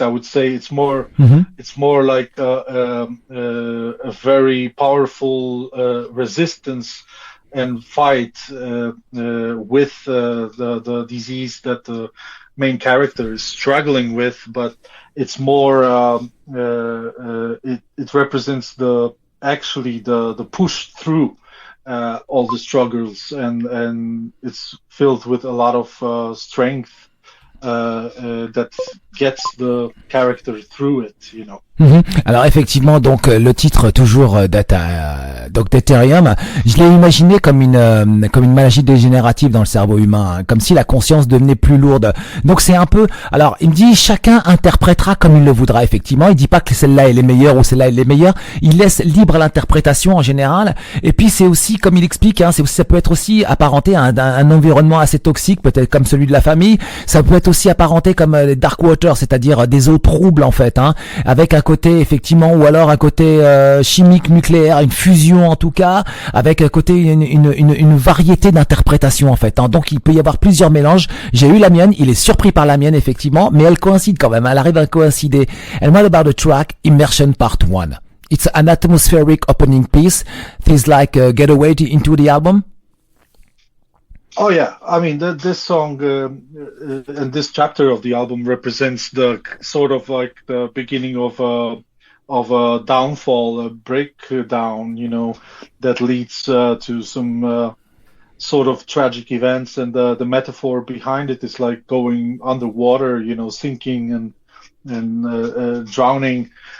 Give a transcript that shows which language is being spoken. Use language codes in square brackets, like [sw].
[en] I would say it's more like a very powerful resistance and fight with the disease that the main character is struggling with, but it's more it represents the push through all the struggles, and it's filled with a lot of strength that gets the character through it, you know. [fr] Alors effectivement, donc le titre toujours donc Deuterium, je l'ai imaginé comme une maladie dégénérative dans le cerveau humain, hein, comme si la conscience devenait plus lourde. Donc c'est un peu, alors il me dit chacun interprétera comme il le voudra. Effectivement, il dit pas que celle-là elle est meilleure ou celle-là elle est meilleure. Il laisse libre l'interprétation en général. Et puis c'est aussi, comme il explique, hein, ça peut être aussi apparenté à un environnement assez toxique, peut-être comme celui de la famille. Ça peut être aussi apparenté comme les [en] dark waters, [fr] c'est-à-dire des eaux troubles en fait, hein, avec un côté effectivement, ou alors un côté chimique, nucléaire, une fusion en tout cas, avec un côté une variété d'interprétations en fait, hein. Donc il peut y avoir plusieurs mélanges. J'ai eu la mienne, il est surpris par la mienne effectivement, mais elle coïncide quand même, elle arrive à coïncider. [en] And what about the track Immersion Part 1? It's an atmospheric opening piece. Feels like a getaway into the album. Oh yeah, I mean this song and this chapter of the album represents the sort of like the beginning of a downfall, a breakdown, you know, that leads to some sort of tragic events, and the metaphor behind it is like going underwater, you know, sinking and drowning.